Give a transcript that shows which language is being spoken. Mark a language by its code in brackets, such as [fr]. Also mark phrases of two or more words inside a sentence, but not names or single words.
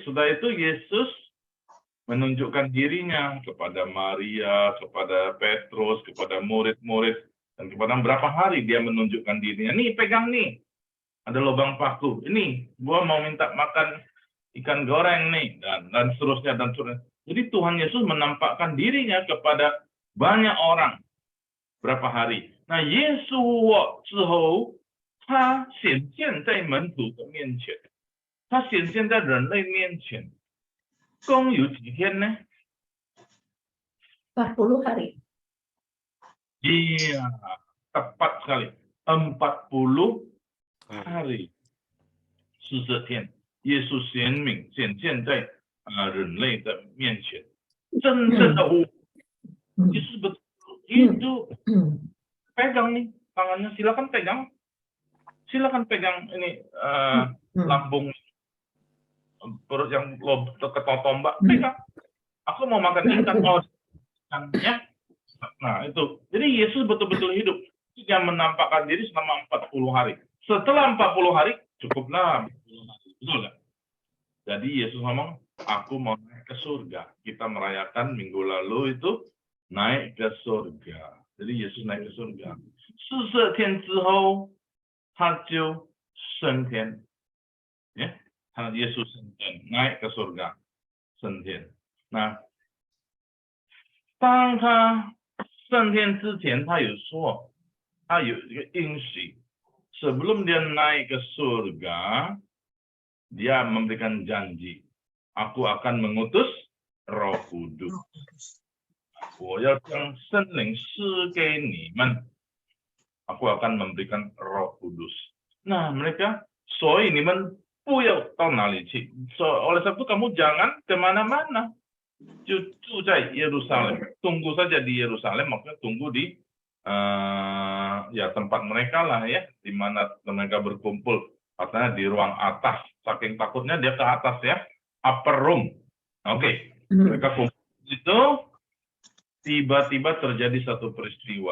[id] Sudah itu Yesus menunjukkan dirinya kepada Maria, kepada Petrus, kepada murid-murid, dan kepada berapa hari dia menunjukkan dirinya. Nih, pegang nih. Ada lubang paku. Ini, gua mau minta makan ikan goreng nih, dan seterusnya, dan seterusnya. Jadi Tuhan Yesus menampakkan dirinya kepada banyak orang. Berapa hari? [zh] 那耶稣之后，他显现在门徒的面前，他显现在人类面前，共有几天呢？ [id] 40 hari. Iya, tepat sekali. 40 hari. [zh] 40 天，耶稣显现在人类的面前，真正的 [id] Yesus betul hidup. Pegang nih tangannya, silakan pegang. Silakan pegang ini lambung perut yang ketotombak, pegang. Aku mau makan ikan, ya. Nah itu, jadi Yesus betul-betul hidup. Dia menampakkan diri selama 40 hari. Setelah 40 hari, cukuplah 40 hari. Betul nggak? Jadi Yesus ngomong, aku mau naik ke surga. Kita merayakan minggu lalu itu naik ke surga. Jadi Yesus naik ke surga. [zh] 40 天之后，他就升天。Ya, Yesus 升天， [id] naik ke surga， [zh] 升天。那当他升天之前，他有说，他有一个应许， [id] sebelum dia naik ke surga, dia memberikan janji, aku akan mengutus Roh Kudus. [zh] 我要将圣灵赐给你们, [id] aku akan memberikan Roh Kudus. Nah, mereka, [zh] 所以你们不要到哪里去. [id] Oleh sebab itu kamu jangan kemana-mana. [zh] 就住在耶路撒冷, [id] tunggu saja di Yerusalem, maksudnya tunggu di ya tempat mereka lah ya, di mana mereka berkumpul, katanya di ruang atas, saking takutnya dia ke atas ya, [en] upper room. [id] Oke. Mereka kumpul itu, tiba-tiba terjadi satu peristiwa.